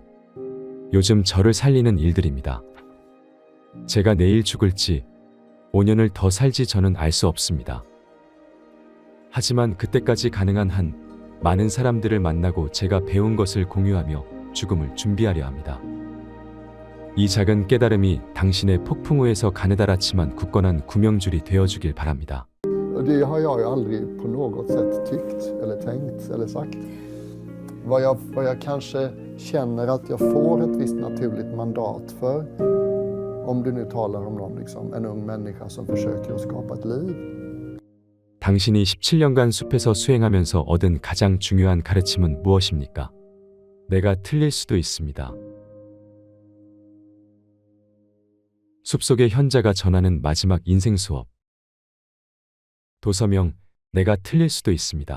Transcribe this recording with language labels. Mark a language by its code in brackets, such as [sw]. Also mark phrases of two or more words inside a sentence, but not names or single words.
[ko] 요즘 저를 살리는 일들입니다. 제가 내일 죽을지 5년을 더 살지 저는 알 수 없습니다. 하지만 그때까지 가능한 한 많은 사람들을 만나고 제가 배운 것을 공유하며 죽음을 준비하려 합니다. 이 작은 깨달음이 당신의 폭풍우에서 가느다랗지만 굳건한 구명줄이 되어주길 바랍니다. [sv] Det har jag ju aldrig på något sätt tyckt eller tänkt eller sagt. Vad jag kanske känner att jag får ett visst naturligt mandat för, om du nu talar om någon, liksom, en ung människa som försöker att skapa ett liv. [ko] 당신이 17년간 숲에서 수행하면서 얻은 가장 중요한 가르침은 무엇입니까? 내가 틀릴 수도 있습니다. 숲속의 현자가 전하는 마지막 인생 수업. 도서명, 내가 틀릴 수도 있습니다.